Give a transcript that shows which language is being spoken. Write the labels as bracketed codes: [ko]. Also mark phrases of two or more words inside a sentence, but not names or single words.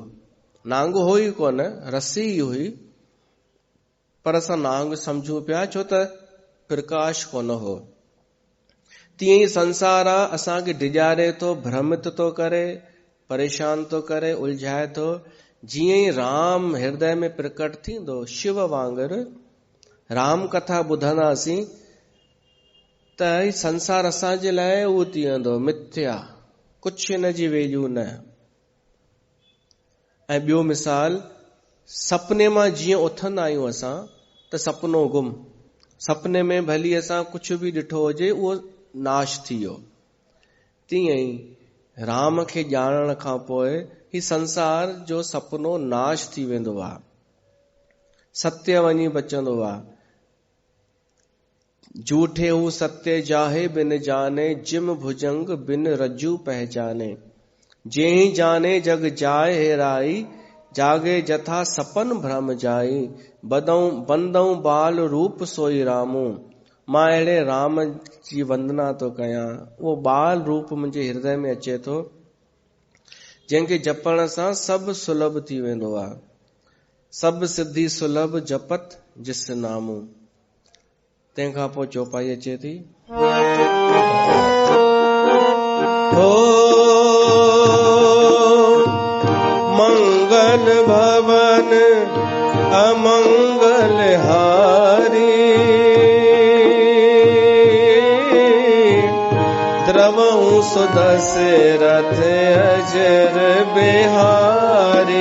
[sd] नांग हो ई कोन, रसी ई हुई, पर असां नांग सम्झूं पिया छो त प्रकाश कोन हो। तीअं ई संसार आहे, असांखे डिॼारे थो, भ्रमित थो करे, परेशान थो करे, उलझाए थो। जीअं ई राम हृदय में प्रकट थींदो, शिव वांगुरु राम कथा ॿुधंदासीं त ही संसार असांजे लाइ उहो थी वेंदो मिथ्या, कुझु हिन जी वैल्यू न। ऐं ॿियो मिसाल, सपने मां जीअं उथंदा आहियूं असां त सपनो गुम, सपने में भली असां कुझु बि ॾिठो हुजे उहो नाश थी वियो। तीअं ई राम खे ॼाणण खां पोइ ही संसार जो सपनो नाश थी वेंदो आहे, सत्य वञी बचंदो आहे। [awa] झूठे हू सत्य जाहे बिन जाने, जिम भुजंग बिन रज्जू पहचाने। जेहि जाने जग जाय हेराई, जागे जथा सपन भ्रम जाई। बंदऊं बाल रूप सोई रामू, [sd] मां अहिड़े राम जी वंदना तो कयां। उहो बाल रूप मुंहिंजे हृदय में अचे थो, जंहिंखे जपण सां सभु सुलभ थी वेंदो आहे। [awa] सभु सिद्धि सुलभ जपत जिस नामू। [sd] तंहिंखां पोइ चौपाई अचे थी, [awa] हो मंगल भवन अमंगल हारी, द्रवहु सुदशरथ अजर बिहारी।